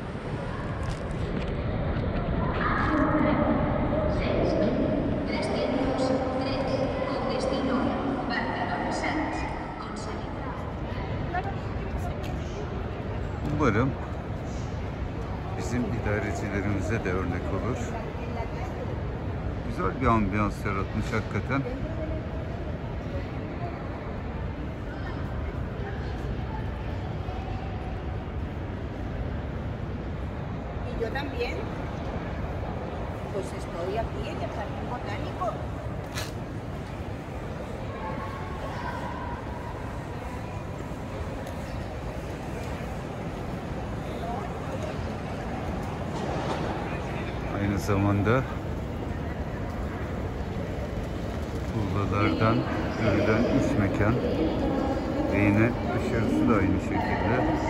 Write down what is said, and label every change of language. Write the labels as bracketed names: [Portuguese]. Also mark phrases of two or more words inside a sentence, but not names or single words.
[Turkish] Umarım bizim idarecilerimize de örnek olur. Güzel bir ambiyans yaratmış hakikaten. [Spanish] Yo también, pues estoy aquí en el Jardín Botánico. [Turkish] Aynı zamanda tuğlalardan örülen üst mekan ve yine dışarısı da aynı şekilde.